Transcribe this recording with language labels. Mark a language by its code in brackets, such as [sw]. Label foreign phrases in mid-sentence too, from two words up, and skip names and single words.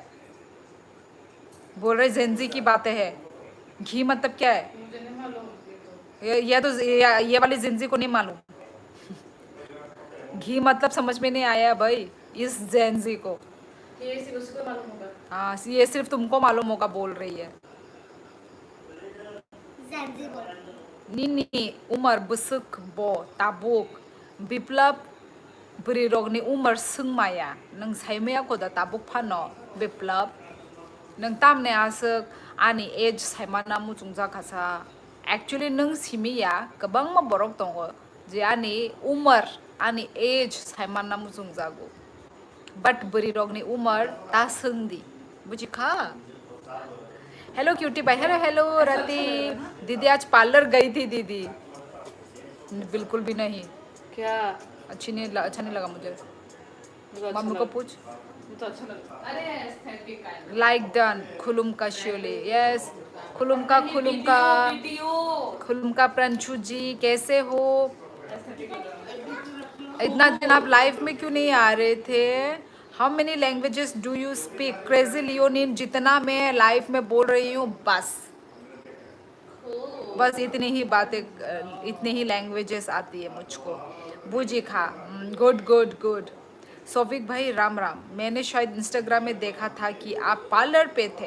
[hi] बोल रहे जेंजी की बातें है, घी मतलब क्या है? ये तो ये वाली जेंजी को नहीं मालूम। घी मतलब समझ में नहीं आया भाई इस जेंजी को। ये सिर्फ उसको मालूम होगा। हाँ, ये सिर्फ तुमको मालूम होगा बोल रही है। [trp] Nini Umar besuk bo tabuk biplab berirogni Umar sungmaya nang saimaya ko da tabuk phano biplab nang tamne asuk ani age saimana mu chungja khasa actually nang simiya kabang ma borok tongo je ani Umar ani age saimana mu chungjago but berirogni Umar ta sungdi बुझी खा। [hi] हेलो क्यूटी भाई, हेलो हेलो रति दीदी। आज पार्लर गई थी दीदी? बिल्कुल भी नहीं। क्या? अच्छा नहीं लगा मुझे। मुझे अच्छा मम्मी को लगा। पूछ। मुझे अच्छा लगा। अरे लाइक डन खुलुम का श्योले, यस खुलुम का खुलुम का प्रंशु जी कैसे हो? इतना दिन आप लाइफ में क्यों नहीं आ रहे थे? [en] How many languages do you speak? [hi] क्रेजी लियोनिन, जितना मैं लाइफ में बोल रही हूँ बस बस इतनी ही बातें, इतनी ही लैंग्वेजेस आती है मुझको। बूजी खा, [en] good good good. [hi] सोफिक भाई राम राम। मैंने शायद इंस्टाग्राम में देखा था कि आप पार्लर पे थे।